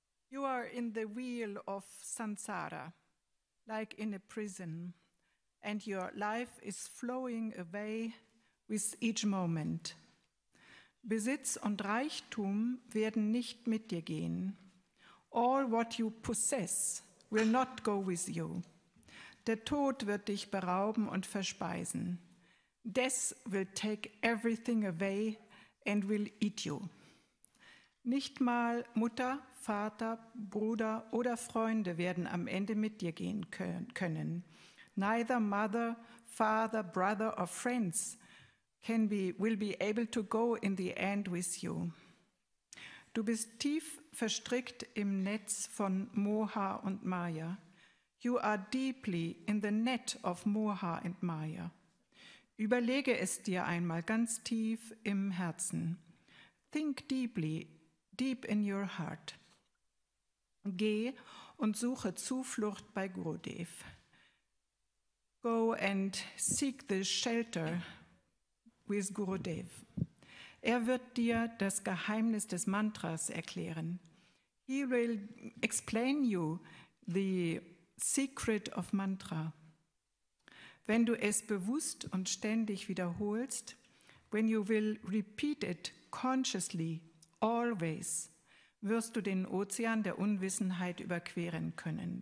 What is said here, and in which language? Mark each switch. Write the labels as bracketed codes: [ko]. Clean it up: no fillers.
[en] You are in the wheel of Sansara, like in a prison, and your life is flowing away with each moment. [de] Besitz und Reichtum werden nicht mit dir gehen. [en] All what you possess will not go with you. [de] Der Tod wird dich berauben und verspeisen. [en] Death will take everything away and will eat you. [de] Nicht mal Mutter, Vater, Bruder oder Freunde werden am Ende mit dir gehen können. [en] Neither mother, father, brother or friends will be able to go in the end with you. [de] Du bist tief verstrickt im Netz von Moha und Maya. [en] You are deeply in the net of Moha and Maya. [de] Überlege es dir einmal ganz tief im Herzen. [en] Think deeply, deep in your heart. [de] Geh und suche Zuflucht bei Gurudev. [en] Go and seek the shelter with Gurudev. [de] Er wird dir das Geheimnis des Mantras erklären. [en] He will explain you the secret of mantra. [de] Wenn du es bewusst und ständig wiederholst, [en] when you will repeat it consciously, always, [de] wirst du den Ozean der Unwissenheit überqueren können.